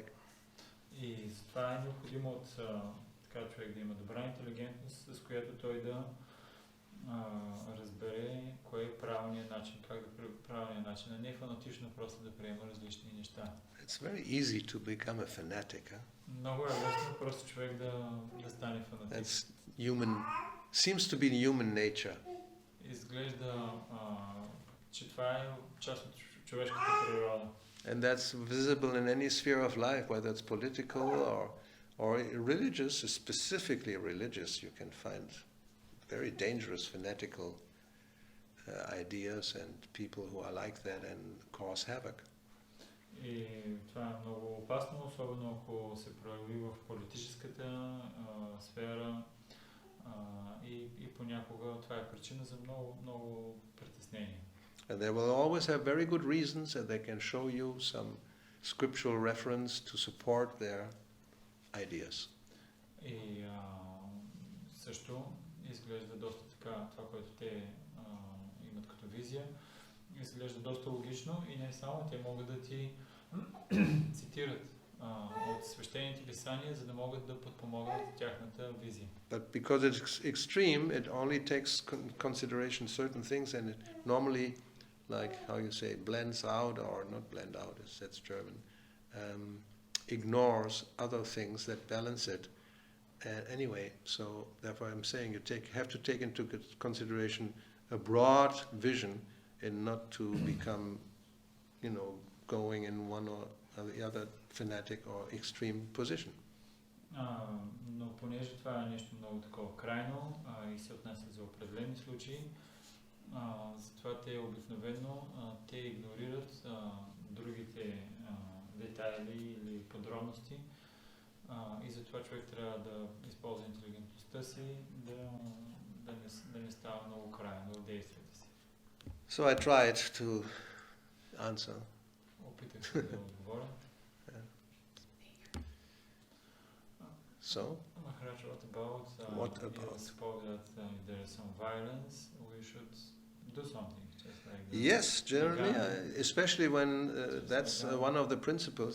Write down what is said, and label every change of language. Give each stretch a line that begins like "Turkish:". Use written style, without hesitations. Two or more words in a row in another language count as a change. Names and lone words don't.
Bulgarian: И това е необходимо от така човек да има добра интелигентност, с която той да разбере кой е правилният начин, как да правилният начин, а не фанатично просто да приема различни неща.
English: It's very easy to become a fanatic. Huh?
Bulgarian: Много е лесно просто човек да стане фанатик.
English: That's seems to be human nature.
Bulgarian: Изглежда, че това е част от човешката природа.
English: And that's visible in any sphere of life, whether it's political or religious, specifically religious. You can find very dangerous fanatical ideas and people who are like that and cause havoc.
Bulgarian: И това е много опасно, особено ако се прояви в политическата сфера и понякога това е причина за много притеснение.
English: And they will always have very good reasons and they can show you some scriptural reference to support their ideas.
Bulgarian: И също изглежда доста така, това, което те имат като визия, изглежда доста логично и не само, те могат да ти цитират от свещените писания, за да могат да подпомогнат тяхната визия.
English: But because it's extreme, it only takes consideration certain things and it normally, like how you say, blends out or not blend out, that's German, ignores other things that balance it. Anyway, so therefore I'm saying you have to take into consideration a broad vision and not to become, you know, going in one or the other fanatic or extreme position.
Bulgarian: Но понеже това е нещо много такова крайно и се отнася за определени случаи, затова те обикновено те игнорират другите детайли или подробности и затова човек трябва да използва интелигентността си, да не става много крайно в действията си.
English: So I tried to answer.
Bulgarian: опитах се да отговоря.
English: So, Maharaj, what about, What you about? suppose that there is some violence, we should do something, just like the yes, generally, Ghana. especially when that's Ghana. one of the principles.